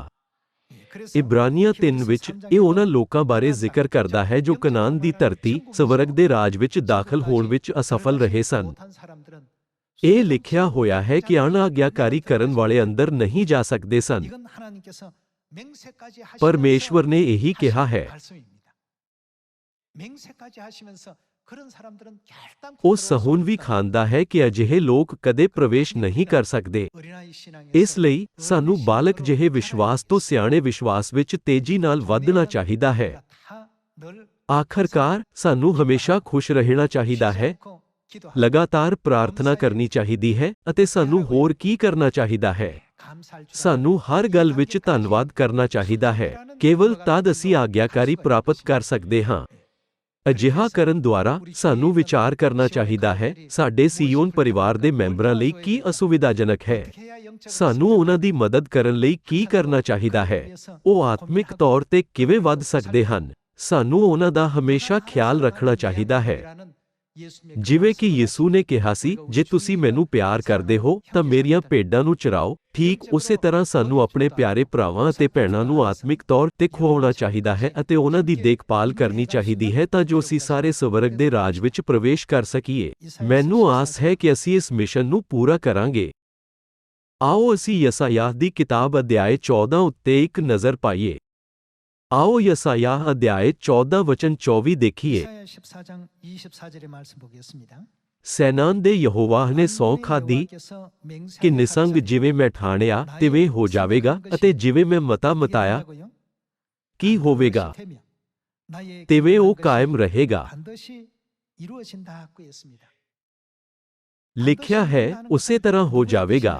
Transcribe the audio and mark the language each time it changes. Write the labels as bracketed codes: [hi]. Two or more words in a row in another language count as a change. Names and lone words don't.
[pa] ਇਬਰਾਨੀਆਂ 3 ਵਿੱਚ ਇਹ ਉਹਨਾਂ ਲੋਕਾਂ ਬਾਰੇ ਜ਼ਿਕਰ ਕਰਦਾ ਹੈ ਜੋ ਕਨਾਨ ਦੀ ਧਰਤੀ, ਸਵਰਗ ਦੇ ਰਾਜ ਵਿੱਚ ਦਾਖਲ ਹੋਣ ਵਿੱਚ ਅਸਫਲ ਰਹੇ ਸਨ। ਇਹ ਲਿਖਿਆ ਹੋਇਆ ਹੈ ਕਿ ਅਣਆਗਿਆਕਾਰੀ ਕਰਨ ਵਾਲੇ ਅੰਦਰ ਨਹੀਂ ਜਾ ਸਕਦੇ ਸਨ। ਪਰਮੇਸ਼ਵਰ ਨੇ ਇਹੀ ਕਿਹਾ ਹੈ। [ko] 그런 사람들은 결단코 [pa] ਉਹ [ko] 들어올 수 [pa] ਸਹੁਣ ਵੀ [ko] 없다. [pa] ਖਾਂਦਾ ਹੈ ਕਿ ਅਜਿਹੇ ਲੋਕ ਕਦੇ ਪ੍ਰਵੇਸ਼ ਨਹੀਂ ਕਰ ਸਕਦੇ। [ko] 어린아이 신앙에서 [pa] ਇਸ ਲਈ ਸਾਨੂੰ [ko] 어린이 [pa] ਬਾਲਕ [ko] 신앙으로 [pa] ਜਿਹੇ ਵਿਸ਼ਵਾਸ ਤੋਂ ਸਿਆਣੇ ਵਿਸ਼ਵਾਸ ਵਿੱਚ ਤੇਜ਼ੀ ਨਾਲ ਵਧਣਾ ਚਾਹੀਦਾ ਹੈ। [ko] 다 늘 [pa] ਆਖਰਕਾਰ ਸਾਨੂੰ ਹਮੇਸ਼ਾ ਖੁਸ਼ ਰਹਿਣਾ ਚਾਹੀਦਾ ਹੈ, [ko] 쉬지 않고 기도하고 [pa] ਲਗਾਤਾਰ ਪ੍ਰਾਰਥਨਾ ਕਰਨੀ ਚਾਹੀਦੀ ਹੈ ਅਤੇ ਸਾਨੂੰ ਹੋਰ ਕੀ ਕਰਨਾ ਚਾਹੀਦਾ ਹੈ? [ko] 감사할 줄 [pa] ਸਾਨੂੰ ਹਰ ਗੱਲ ਵਿੱਚ ਧੰਨਵਾਦ ਕਰਨਾ ਚਾਹੀਦਾ ਹੈ। ਕੇਵਲ ਤਦ ਅਸੀਂ ਆਗਿਆਕਾਰੀ ਪ੍ਰਾਪਤ ਕਰ ਸਕਦੇ ਹਾਂ। ਅਜਿਹਾ ਕਰਨ ਦੁਆਰਾ ਸਾਨੂੰ ਵਿਚਾਰ ਕਰਨਾ ਚਾਹੀਦਾ ਹੈ, ਸਾਡੇ ਸੀਯੋਨ ਪਰਿਵਾਰ ਦੇ ਮੈਂਬਰਾਂ ਲਈ ਕੀ ਅਸੁਵਿਧਾਜਨਕ ਹੈ। [ko] 어떻게 해야 영적으로 [pa] ਸਾਨੂੰ ਉਹਨਾਂ ਦੀ ਮਦਦ ਕਰਨ ਲਈ ਕੀ ਕਰਨਾ ਚਾਹੀਦਾ ਹੈ? ਉਹ ਆਤਮਿਕ ਤੌਰ ਤੇ ਕਿਵੇਂ ਵੱਧ ਸਕਦੇ ਹਨ? ਸਾਨੂੰ ਉਹਨਾਂ ਦਾ ਹਮੇਸ਼ਾ ਖਿਆਲ ਰੱਖਣਾ ਚਾਹੀਦਾ ਹੈ। ਜਿਵੇਂ ਕਿ ਯਿਸੂ ਨੇ ਕਿਹਾ ਸੀ, ਜੇ ਤੁਸੀਂ ਮੈਨੂੰ ਪਿਆਰ ਕਰਦੇ ਹੋ ਤਾਂ ਮੇਰੀਆਂ ਭੇਡਾਂ ਨੂੰ ਚਰਾਓ। ਠੀਕ ਉਸੇ ਤਰ੍ਹਾਂ ਸਾਨੂੰ ਆਪਣੇ ਪਿਆਰੇ ਭਰਾਵਾਂ ਅਤੇ ਭੈਣਾਂ ਨੂੰ ਆਤਮਿਕ ਤੌਰ ਤੇ ਖੁਆਉਣਾ ਚਾਹੀਦਾ ਹੈ ਅਤੇ ਉਹਨਾਂ ਦੀ ਦੇਖਭਾਲ ਕਰਨੀ ਚਾਹੀਦੀ ਹੈ ਤਾਂ ਜੋ ਅਸੀਂ ਸਾਰੇ ਸਵਰਗ ਦੇ ਰਾਜ ਵਿੱਚ ਪ੍ਰਵੇਸ਼ ਕਰ ਸਕੀਏ। ਮੈਨੂੰ ਆਸ ਹੈ ਕਿ ਅਸੀਂ ਇਸ ਮਿਸ਼ਨ ਨੂੰ ਪੂਰਾ ਕਰਾਂਗੇ। ਆਓ ਅਸੀਂ ਯਸਾਯਾਹ ਦੀ ਕਿਤਾਬ ਅਧਿਆਇ 14 ਉੱਤੇ ਇੱਕ ਨਜ਼ਰ ਪਾਈਏ। ਆਓ ਯਸਾਯਾਹ ਅਧਿਆਇ 14 ਵਚਨ 24 ਦੇਖੀਏ। [ko] 이사야 14장 24절의 말씀 보겠습니다. [pa] ਸੈਨਾਨ ਦੇ ਯਹੋਵਾਹ ਨੇ ਸਹੁੰ ਖਾਧੀ ਕਿ ਨਿਸੰਗ ਜਿਵੇਂ ਮੈਂ ਠਾਣਿਆ ਤਿਵੇਂ ਹੋ ਜਾਵੇਗਾ ਅਤੇ ਜਿਵੇਂ ਮੈਂ ਮਤਾ ਮਤਾਇਆ ਕੀ ਹੋਵੇਗਾ ਤਿਵੇਂ ਉਹ ਕਾਇਮ ਰਹੇਗਾ। ਲਿਖਿਆ ਹੈ ਉਸੇ ਤਰ੍ਹਾਂ ਹੋ ਜਾਵੇਗਾ।